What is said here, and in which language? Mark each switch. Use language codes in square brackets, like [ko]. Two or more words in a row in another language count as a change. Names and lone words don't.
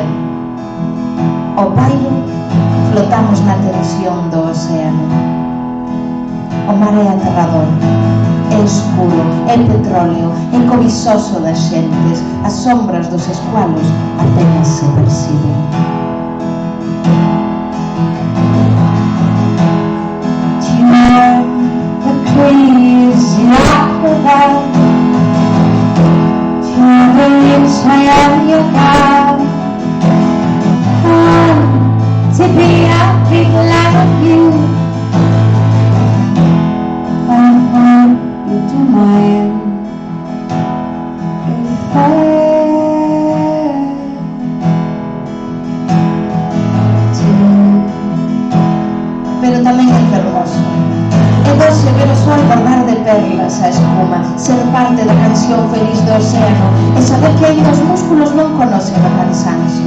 [gl] O baile flotamos na tensión do océano. O mar é aterrador, é escuro, é petróleo, é cobizoso das xentes, as sombras dos escualos apenas se perciben. The crazy acrobat, to the inside your God, to be a big lot of you. To mine, pero tamén é fermoso. É doce ver o sol bordar de perlas a espuma, ser parte da canción feliz do océano e saber que ainda os músculos non conocen o cansancio.